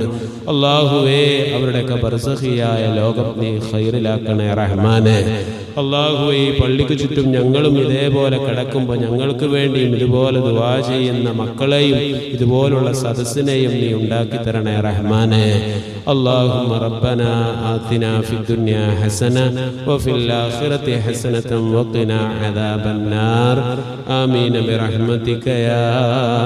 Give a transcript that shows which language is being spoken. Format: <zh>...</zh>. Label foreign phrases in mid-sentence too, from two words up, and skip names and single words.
<ml>അല്ലാഹുവേ, അവരുടെയൊക്കെ ബർസഖിയായ ലോകം നീ ഖൈറിലാക്കണേ റഹ്മാനെ. അല്ലാഹുവേ, ഈ പള്ളിക്ക് ചുറ്റും ഞങ്ങളും ഇതേപോലെ കിടക്കുമ്പോൾ ഞങ്ങൾക്ക് വേണ്ടിയും ഇതുപോലെ ദുആ ചെയ്യുന്ന മക്കളെയും ഇതുപോലുള്ള സദസ്സിനെയും നീ ഉണ്ടാക്കി തരണേ റഹ്മാനെ.</ml> <ar>اللهم ربنا آتنا في الدنيا حسنة وفي الآخرة حسنة وقنا عذاب النار آمين برحمتك يا</ar>